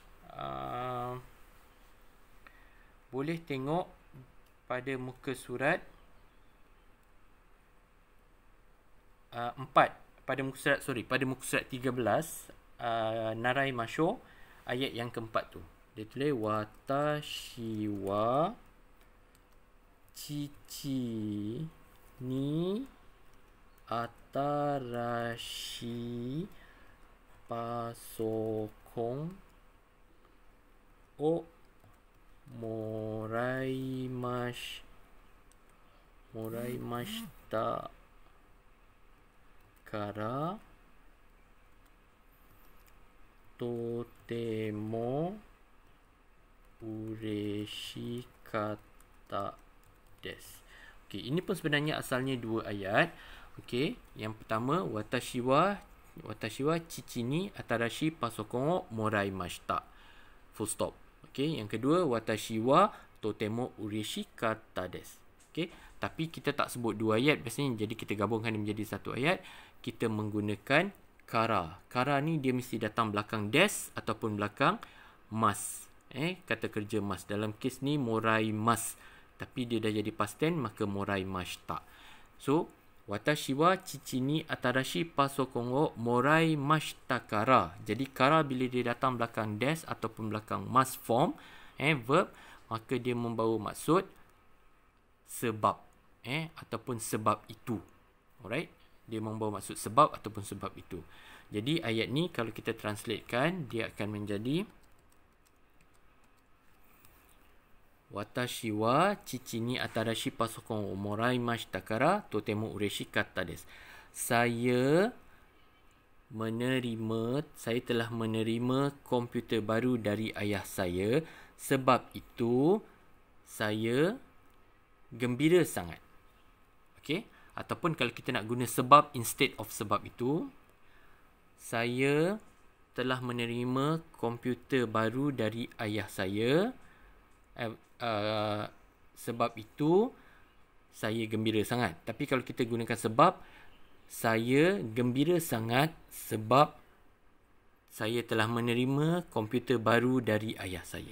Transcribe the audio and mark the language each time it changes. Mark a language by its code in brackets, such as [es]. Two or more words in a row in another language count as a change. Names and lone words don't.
[ms] Boleh tengok pada muka surat 4, pada muka surat 13 Narai Masho, ayat yang keempat tu. Dia tulis [ja] 私は父に新しいパソコンをもらいましたからとても嬉しかったです. [ms] Okey, ini pun sebenarnya asalnya dua ayat. Okey, yang pertama [ja] 私は父に新しいパソコンをもらいました. [en] Full stop. [ms] Okey, yang kedua [ja] 私はとても嬉しかったです. [ms] Okey, tapi kita tak sebut dua ayat biasanya, jadi kita gabungkan menjadi satu ayat. Kita menggunakan kara. Kara ni dia mesti datang belakang des ataupun belakang mas. Kata kerja mas. Dalam kes ni [ja] もらいます. [ms] Tapi dia dah jadi [en] past tense, [ja] maka もらいました. So, 私は父に新しいパソコンをもらいましたから. [ms] Jadi kara bila dia datang belakang des ataupun belakang mas form, verb, maka dia membawa maksud sebab, ataupun sebab itu. Alright? Dia membawa maksud sebab ataupun sebab itu. Jadi ayat ni kalau kita translatekan, dia akan menjadi [ja] 私は父に新しいパソコンをもらいましたからとても嬉しかったです. [ms] Saya telah menerima komputer baru dari ayah saya. sebab itu saya gembira sangat. Okey, ataupun kalau kita nak guna sebab [en] instead of [ms] sebab itu, saya telah menerima komputer baru dari ayah saya. Sebab itu saya gembira sangat. Tapi kalau kita gunakan sebab, saya gembira sangat sebab saya telah menerima komputer baru dari ayah saya.